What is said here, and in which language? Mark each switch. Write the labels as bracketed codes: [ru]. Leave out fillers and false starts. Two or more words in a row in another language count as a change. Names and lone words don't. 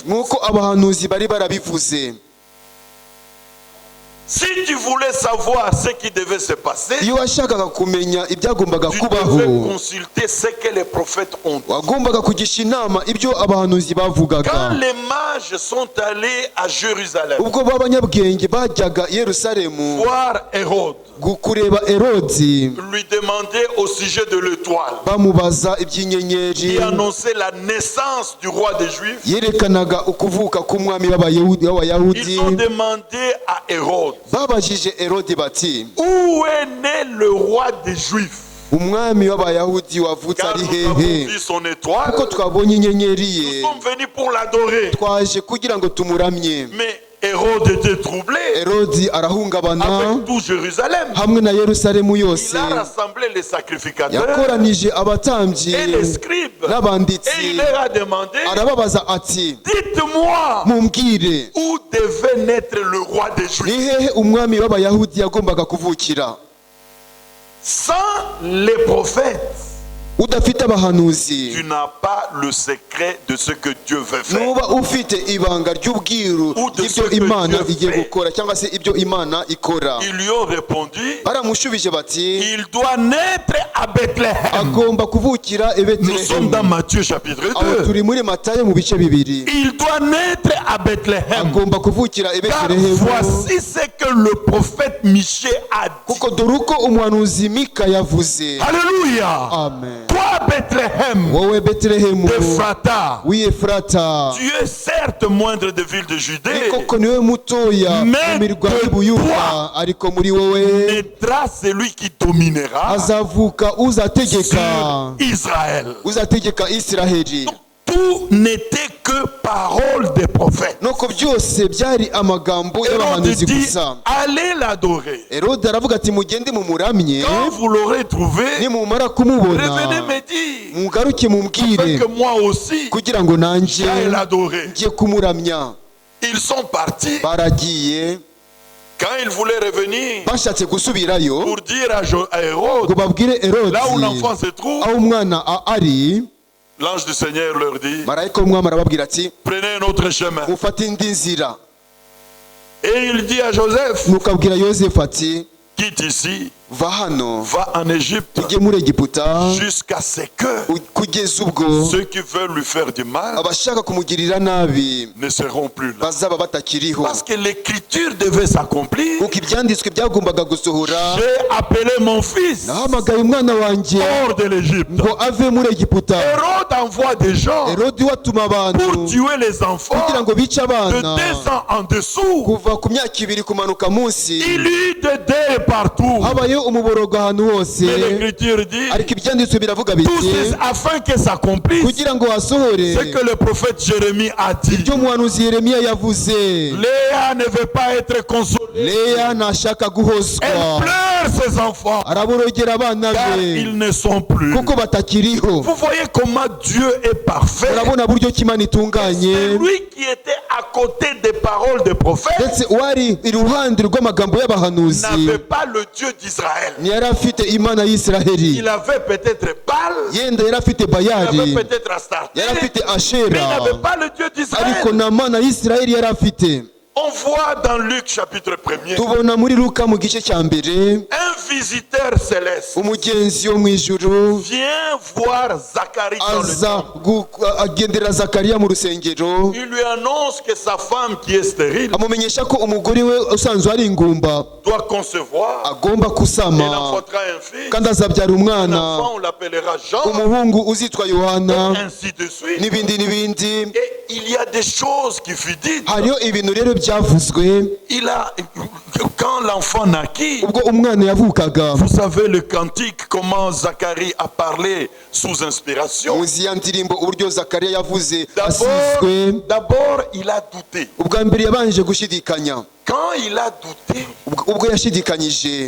[rw] nk'uko abahanuzi bari barabivuze. [fr] Si tu voulais savoir ce qui devait se passer, [rw] Iyo washakaga kumenya ibyagombaga [fr] tu [rw] kubaho, [fr] devais consulter ce que les prophètes ont dit. [rw] wagombaga kugisha inama ibyo abahanuzi bavugaga. [fr] Quand les mages sont allés à Jérusalem [rw] Ubwo b'abanyabwenge bajyaga i Yerusalemu [fr] voir Hérode, [rw] kureba Herodi, [fr] lui demander au sujet de l'étoile [rw] bamubaza [fr] qui [rw] iby'inyenyeri, [fr] annonçait la naissance du roi des Juifs, [rw] yerekanaga ukuvuka k'umwami [fr] ils [rw] w'Abayahudi. [fr] ont demandé à Hérode, [rw] Babajije Herodi bati, [fr] où est né le roi des Juifs? [rw] umwami w'Abayahudi wavutse [fr] Car [rw] ari [fr] nous avons [rw] hehe? [fr] vu son étoile, [rw] Kuko twabonye inyenyeri ye, [fr] nous sommes venus pour l'adorer. [rw] twaje kugira ngo tumuramye. [fr] Mais Hérode était troublé [rw] Herodi arahungabana [fr] avec tout Jérusalem. [rw] hamwe na Yerusalemu [fr] Il [rw] yose, [fr] a rassemblé les sacrificateurs [rw] yakoranije abatambyi [fr] et les scribes et [rw] n'abanditsi, [fr] il leur a demandé, [rw] arababaza ati, [fr] dites-moi [rw] mumbwire [fr] où devait naître le roi des [rw] ni [fr] Juifs. [rw] hehe umwami w'Abayahudi yagombaga kuvukira? [fr] Sans les prophètes, [rw] Udafite abahanuzi, [fr] tu n'as pas le secret de ce que Dieu veut faire. [rw] nuba ufite ibanga ry'ubwiru ry'ibyo Imana igiye gukora cyangwa se ibyo Imana ikora. [fr] Ils lui ont répondu, [rw] Baramushubije bati, [fr] il doit naître à Bethléem. [rw] agomba kuvukira i [fr] Nous sommes dans [rw] Betelehemu. [fr] Matthieu chapitre [rw] Aho [fr] 2. [rw] turi muri Matayo mu bice bibiri. [fr] Il doit naître à Bethléem. [rw] Agomba kuvukira i [fr] Car [rw] Betelehemu, [fr] voici ce que le prophète Michée a dit. [rw] kuko dore uko umuhanuzi Mika yavuze. [fr] Alléluia. [rw] Amen. [fr] Toi, Bethléem, [rw] Wowe Betelehemu [fr] d'Ephrata, [rw] w'Efurata, [fr] tu es certes moindre des villes de Judée, [rw] koko niwe mutoya mu [fr] Mais [rw] mirwa [fr] de [rw] y'Ubuyuda, [fr] toi [rw] ariko muri wowe [fr] naîtra celui qui dominera [rw] azavuka uzategeka [fr] sur Israël. [rw] uzategeka Isiraheli. [fr] Tout n'était que parole des prophètes. [rw] Nuko byose byari amagambo [fr] Hérode [rw] y'abahanuzi [fr] dit, [rw] gusa. [fr] allez l'adorer. [rw] Herode aravuga ati, mugende mumuramye, [fr] Quand vous l'aurez trouvé, [rw] nimumara kumubona [fr] revenez me dire, [rw] mugaruke [fr] afin [rw] mumbwire [fr] que moi aussi, [rw] kugira ngo nanjye [fr] j'aille l'adorer. [rw] njye kumuramya. [fr] Ils sont partis. [rw] Baragiye, [fr] Quand ils voulaient revenir [rw] bashatse gusubirayo [fr] pour dire à Hérode, [rw] ngo babwire Herode [fr] là où l'enfant se trouve, [rw] aho umwana ari, [fr] l'ange du Seigneur leur dit, [rw] marayika w'umwami arababwira ati, [fr] prenez un autre chemin. [rw] mufate indi nzira. [fr] Et il dit à Joseph, [rw] Nuko abwira Yosefu ati, [fr] quitte ici, [rw] va hano [fr] va en Égypte, [rw] ujye muri Egiputa, [fr] jusqu'à ce que [rw] kugeza ubwo [fr] ceux qui veulent lui faire du mal [rw] abashaka kumugirira nabi [fr] ne seront plus là. [rw] bazaba batakiriho. [fr] Parce que l'écriture devait s'accomplir. [rw] Kuko ibyanditswe byagombaga gusohora, [fr] J'ai appelé mon fils [rw] nahamagaye umwana wanjye [fr] hors de l'Égypte. [rw] ngo ave muri Egiputa. [fr] Hérode envoie des gens [rw] Herodi watuma [fr] pour [rw] abantu [fr] tuer les enfants [rw] kugira ngo bice [fr] de [rw] abana [fr] 2 ans en dessous. [rw] kuva ku myaka 2 kumanuka munsi. [fr] Il y eut des deuils partout. [rw] Habayeho habayeho umuborogo ahantu hose, [fr] Mais l'Écriture dit, [rw] ariko ibyanditswe biravuga [fr] tout [rw] biti [fr] ceci afin que s'accomplisse [rw] kugira ngo hasohore [fr] ce que le prophète Jérémie a dit. [rw] ibyo umuhanuzi Yeremiya yavuze. [fr] Léa ne veut pas être consolée. [rw] Leya ntashaka guhozwa, [fr] Elle pleure ses enfants [rw] araborogera abana [fr] car [rw] be [fr] ils ne sont plus. [rw] kuko batakiriho. [fr] Vous voyez comment Dieu est parfait. [rw] Urabona buryo ki Imana itunganye, [fr] C'est lui qui était à côté des paroles des prophètes. [rw] ndetse uwari iruhande rw'amagambo y'abahanuzi [fr] N'avait pas le Dieu d'Israël. [rw] ntiyari afite Imana y'Isiraheli. [fr] Il avait peut-être Baal, [rw] Yenda yari afite [fr] il avait [rw] Bayali, [fr] peut-être Astarté, [rw] yari afite [fr] mais il [rw] Ashera, [fr] n'avait pas le Dieu [rw] ariko [fr] d'Israël. [rw] na Mana y'Isiraheli yari afite. [fr] On voit dans Luc chapitre 1er [rw] Tubona muri Luka mu gice cya mbere [fr] un visiteur céleste [rw] umugenzi wo mu ijuru [fr] vient voir Zacharie dans le [rw] aza [fr] temple. [rw] agendera Zakariya mu rusengero, [fr] Il lui annonce que sa femme qui est stérile [rw] amumenyesha ko umugore we usanzwe ari ingumba [fr] doit concevoir. [rw] agomba [fr] Elle [rw] kusama [fr] enfantera un fils. [rw] kandi azabyara [fr] Un [rw] umwana, [fr] enfant, on l'appellera Jean. [rw] umuhungu uzitwa Yohana, [fr] Ainsi de suite. [rw] n'ibindi n'ibindi. [fr] Et il y a des choses qui furent dites. [rw] Hariho ibintu rero byavuzwe [fr] Quand l'enfant naquit, [rw] ubwo umwana yavukaga. [fr] vous savez le cantique, comment Zacharie a parlé sous inspiration. [rw] Muzi ya ndirimbo uburyo Zakariya yavuze asizwe. [fr] D'abord, il a douté. [rw] Ubwa mbere yabanje gushidikanya. [fr] Quand il a douté, [rw] Ubwo yashidikanyije